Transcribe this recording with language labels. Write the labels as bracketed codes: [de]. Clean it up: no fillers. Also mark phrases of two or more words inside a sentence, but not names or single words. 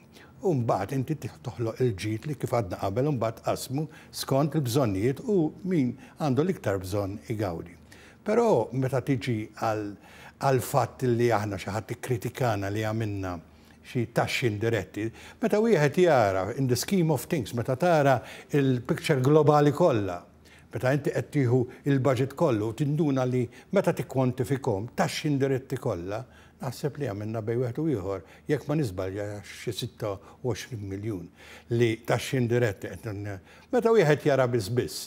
[mt] U mbagħad inti toħloq il-ġid li kif għadna qabel u mbagħad qasmu skont il-bżonnijiet u min għandu l-iktar bżonn igawdi. Però meta tiġi għal fatt li aħna xi ħadd ikkritikana li għamilna xi taxxi indiretti, meta wieħed jara [en] in the scheme of things, [mt] meta tara il-picture globali kollha, meta inti qed tieħu il-budget kollu tinduna li meta tikkwantifikhom taxxi indiretti kollha, naħseb li għamilna bej wieħed u ieħor jekk ma nisbalja xi 26 miljun li taxxi indiretti qed meta wieħed jara biss.